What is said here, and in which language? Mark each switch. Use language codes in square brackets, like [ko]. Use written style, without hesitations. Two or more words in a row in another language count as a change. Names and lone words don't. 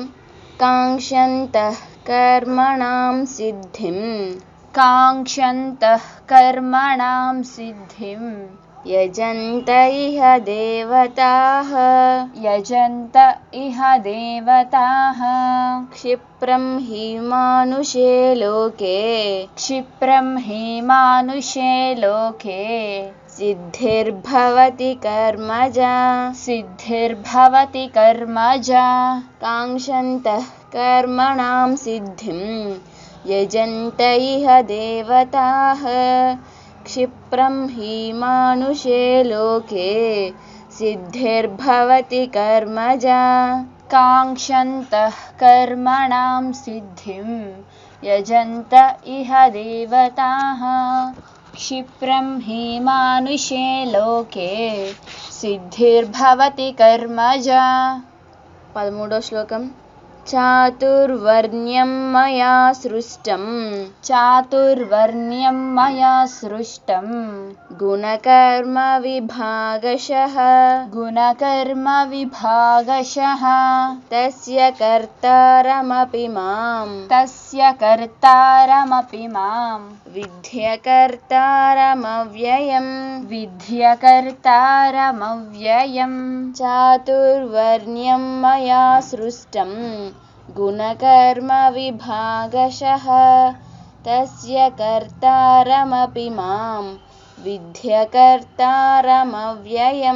[sa] కాంక్షन्तః కర్మణాం సిద్ధిం యజంత ఇహ దేవతాః క్షిప్రం హి మానుషే లోకే సిద్ధిర్భవతి కర్మజా. కాంక్షन्तః కర్మణాం సిద్ధిం యజంత ఇహ దేవతాః క్షిప్రం హి మానుషే లోకే सिद्धिर्भवति कर्मजा काङ्क्षन्तः कर्मणां सिद्धिं यजन्त इह देवताः क्षिप्रं हि मानुषे लोके सिद्धिर्भवति कर्मजा 13వ శ్లోకం చాతుర్వర్ణ్యం మయా సృష్టం గుణకర్మ విభాగశః తస్య కర్తారమపి మాం విద్యకర్తారమవ్యయం చాతుర్వర్ణ్యం మయా సృష్టం గుణకర్మ విభాగశః తస్య కర్తారమపి మాం విద్యకర్తారమవ్యయం